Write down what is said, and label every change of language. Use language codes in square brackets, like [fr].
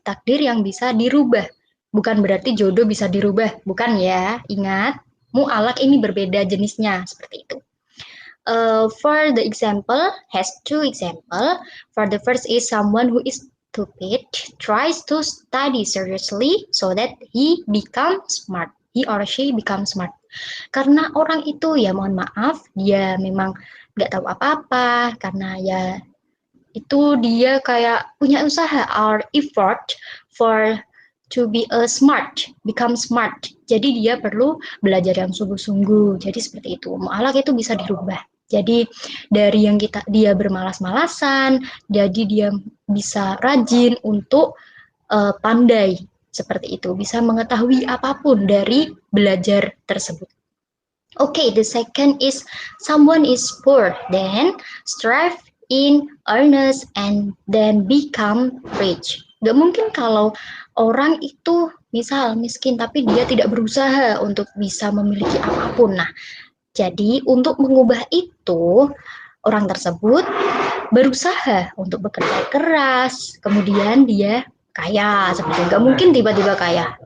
[id] Takdir yang bisa dirubah. Bukan berarti jodoh bisa dirubah. Bukan ya, ingat. Mu'alak ini berbeda jenisnya, seperti itu. [en] For the example, has two example. For the first is someone who is stupid tries to study seriously so that he becomes smart. He or she becomes smart. [id] Karena orang itu ya mohon maaf, dia memang nggak tahu apa-apa, karena ya itu dia kayak punya usaha [en] or effort for to be a smart, become smart. [id] Jadi dia perlu belajar yang sungguh-sungguh. Jadi seperti itu. Mu'alak itu bisa dirubah. Jadi dari yang dia bermalas-malasan, jadi dia bisa rajin untuk pandai seperti itu, bisa mengetahui apapun dari belajar tersebut. [en] Okay, the second is someone is poor, then strive in earnest and then become rich. [id] Gak mungkin kalau orang itu misal miskin tapi dia tidak berusaha untuk bisa memiliki apapun. Nah, jadi untuk mengubah itu orang tersebut berusaha untuk bekerja keras, kemudian dia kaya seperti itu. Gak mungkin tiba-tiba kaya.